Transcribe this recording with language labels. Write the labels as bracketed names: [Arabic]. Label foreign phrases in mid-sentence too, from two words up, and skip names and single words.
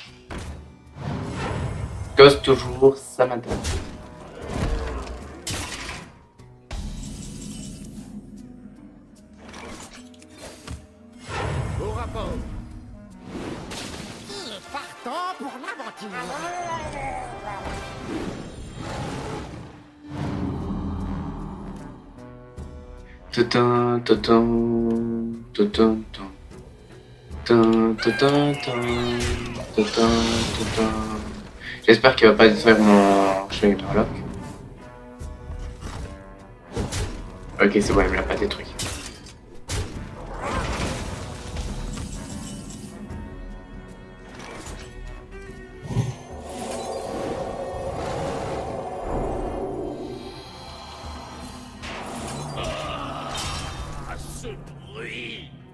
[French] Cause toujours, ça m'intéresse. Au rapport. Partons pour l'aventure. Tutum, tutum, tutum, tum. Tum, tutum, tum, tutum, tutum. J'espère qu'il va pas détruire mon chevalier Murloc. Ok, c'est bon, il me l'a pas détruit. À ce bruit.